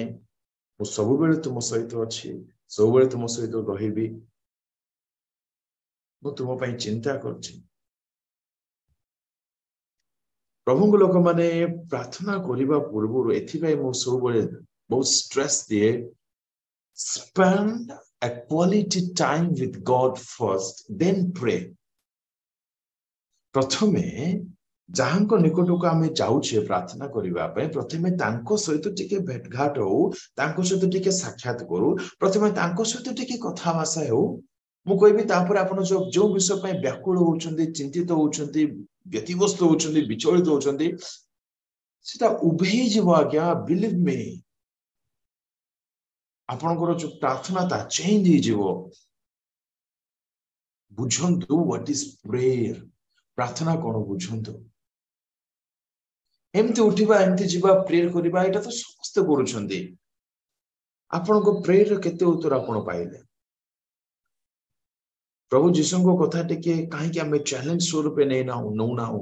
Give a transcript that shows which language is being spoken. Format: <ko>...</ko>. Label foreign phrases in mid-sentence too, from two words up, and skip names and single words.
<or>ମୁଁ ସବୁବେଳେ ତୁମ ସହିତ ଅଛି, ସବୁବେଳେ ତୁମ ସହିତ ରହିବି, ମୁଁ ତୁମ ପାଇଁ ଚିନ୍ତା କରୁଛି। ପ୍ରଭୁଙ୍କ ଲୋକମାନେ ପ୍ରାର୍ଥନା କରିବା ପୂର୍ବରୁ ଏଥିପାଇଁ ମୁଁ ସବୁବେଳେ ବହୁତ ଷ୍ଟ୍ରେସ୍ ଦିଏ,</or> <en>spend a quality time with God first, then pray.</en> <or>ପ୍ରଥମେ ଯାହାଙ୍କ ନିକଟକୁ ଆମେ ଯାଉଛେ ପ୍ରାର୍ଥନା କରିବା ପାଇଁ, ପ୍ରଥମେ ତାଙ୍କ ସହିତ ଟିକେ ଭେଟଘାଟ ହଉ, ତାଙ୍କ ସହିତ ଟିକେ ସାକ୍ଷାତ କରୁ, ପ୍ରଥମେ ତାଙ୍କ ସହିତ ଟିକେ କଥାଭାଷା ହେଉ। ମୁଁ କହିବି ତାପରେ ଆପଣ ଯୋଉ ବିଷୟ ପାଇଁ ବ୍ୟାକୁଳ ହଉଛନ୍ତି, ଚିନ୍ତିତ ହଉଛନ୍ତି, ବ୍ୟତିବ୍ୟସ୍ତ ହଉଛନ୍ତି, ବିଚଳିତ ହଉଛନ୍ତି, ସେଟା ଉଭେଇ ଯିବ ଆଜ୍ଞା,</or> <en>believe me.</en> <or>ଆପଣଙ୍କର ଯୋଉ ପ୍ରାର୍ଥନା ତା ଚେଞ୍ଜ ହେଇଯିବ।</or> <en>ବୁଝନ୍ତୁ what is prayer,</en> <or>ପ୍ରାର୍ଥନା କଣ ବୁଝନ୍ତୁ। ଏମିତି ଉଠିବା, ଏମିତି ଯିବା, ପ୍ରେୟର କରିବା, ଏଇଟା ତ ସମସ୍ତେ କରୁଛନ୍ତି। ଆପଣଙ୍କ ପ୍ରେୟର କେତେ ଉତ୍ତର ଆପଣ ପାଇଲେ? ପ୍ରଭୁ ଯୀଶୁଙ୍କ କଥା ଟିକେ କାହିଁକି ଆମେ ଚ୍ୟାଲେଞ୍ଜ ସ୍ୱରୂପ ନଉନାହୁଁ?</or>